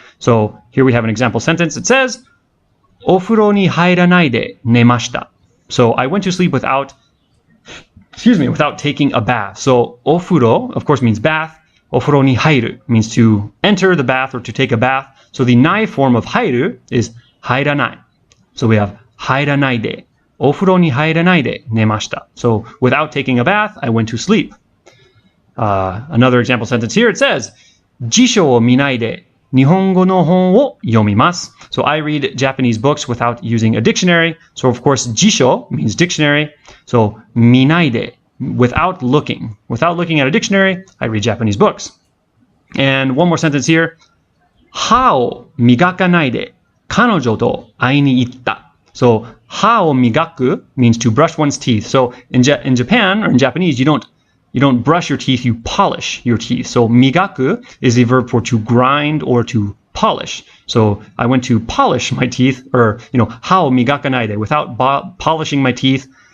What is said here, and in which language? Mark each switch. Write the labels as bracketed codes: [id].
[en] So here we have an example sentence. It says, [ja] お風呂に入らないで寝ました. [en] So I went to sleep without taking a bath. So お風呂, of course, means bath. [ja] お風呂に入る [en] means to enter the bath or to take a bath. So the ない form of 入る is 入らない. So we have 入らないで. [ja] お風呂に入らないで寝ました. [en] So without taking a bath, I went to sleep. Another example sentence here, it says, [ja] 辞書を見ないで日本語の本を読みます. [en] So I read Japanese books without using a dictionary. So of course, 辞書 means dictionary. So 見ないで, without looking at a dictionary, I read Japanese books. And one more sentence here, [ja] 歯を磨かないで彼女と会いに行った. [en] So [ja] 歯を磨く [en] means to brush one's teeth. So in Japan or in Japanese, you don't brush your teeth, you polish your teeth. So 磨く is the verb for to grind or to polish. So I went to polish my teeth, or, [ja] 歯を磨かないで [en] without polishing my teeth.